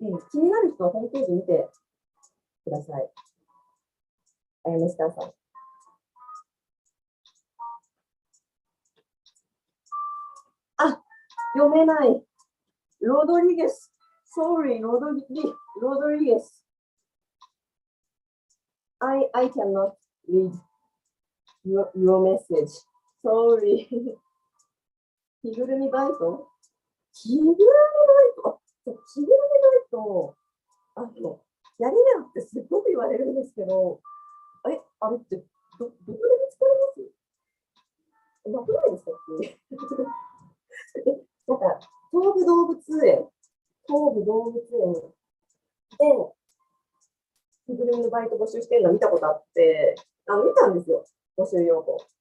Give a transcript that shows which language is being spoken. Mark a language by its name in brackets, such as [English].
[Japanese] 気になる人はホームページ見てください。あやめスターさん。あ、読めない。ロドリゲス。 [English] Sorry, ロドリゲス。 I cannot read your message. Sorry. [Japanese] 着ぐるみバイト着ぐるみバイト着ぐるみバイト、やりなってすっごく言われるんですけど、あれってどこで見つかりますなくないですかってなんか、東武動物園、東武動物園で、着ぐるみのバイト募集してるの見たことあって、見たんですよ、募集要項。